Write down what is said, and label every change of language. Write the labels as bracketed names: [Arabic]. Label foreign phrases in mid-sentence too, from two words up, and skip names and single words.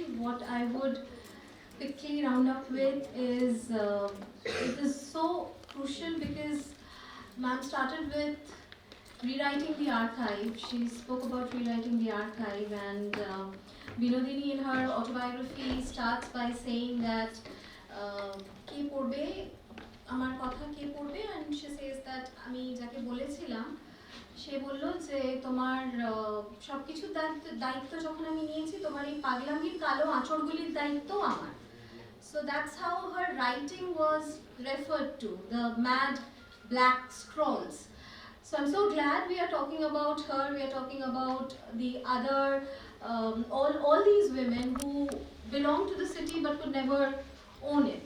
[English] What I would quickly round up with is, it is so crucial because ma'am started with rewriting the archive. She spoke about rewriting the archive, and Binodini in her autobiography starts by saying that [Bangla] কে পড়বে আমার কথা কে পড়বে, [English] and she says that [Bangla] আমি যাকে বলেছিলাম সে বলল যে তোমার সবকিছু দায়িত্ব যখন আমি নিয়েছি তোমার এই পাগলামির কালো আঁচড়গুলির দায়িত্ব আমার. [English] So that's how her writing was referred to, the mad black scrolls. So I'm so glad we are talking about her, we are talking about the other, all these women who belong to the city but could never own it.